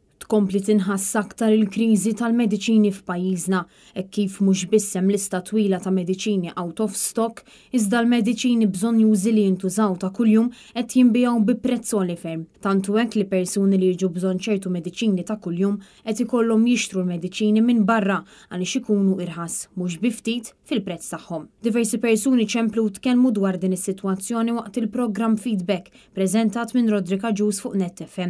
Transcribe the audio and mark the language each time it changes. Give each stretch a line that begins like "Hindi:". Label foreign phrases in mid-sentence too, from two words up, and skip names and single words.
Maltese: tkompli tinħass aktar il-kriżi tal-mediċini f'pajjiżna, hekk kif mhux biss hemm lista twila ta' mediċini
English: out of stock,
Maltese: iżda l-mediċini bżonjużi li jintużaw ta' kuljum qed jinbijaw bi prezz għoli ferm. Tantu hekk li persuni li jiġu bżonn ċertu mediċini ta' kuljum qed ikollhom jixtru l-mediċini minn barra għaliex ikunu irħas mhux bi ftit fil-prezz tagħhom. Diversi persuni ċemplu tkellmu dwar din is-sitwazzjoni waqt il-programm Feedback preżentat minn Rodrika Ġus fuq Net FM.